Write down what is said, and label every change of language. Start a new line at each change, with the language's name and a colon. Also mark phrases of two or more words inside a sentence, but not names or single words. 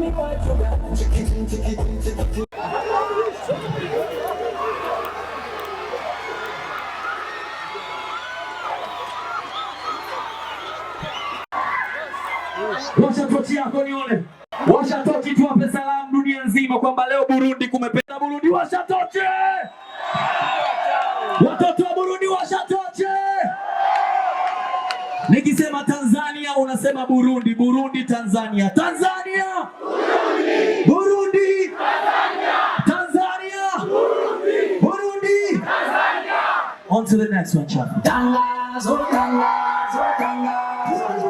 Swahili: Washa tochi yako nione. Washa tochi tuwape salamu dunia nzima kwamba leo Burundi kumependa Burundi. Washa tochi! Watoto wa Burundi washa tochi! Nikisema Tanzania unasema Burundi, Burundi Tanzania. Tanzania! Burundi! Burundi! Tanzania! Tanzania! Burundi! Burundi! Tanzania!
English: On to the next one, chap.
Swahili: Tangazo, tangazo, tangazo.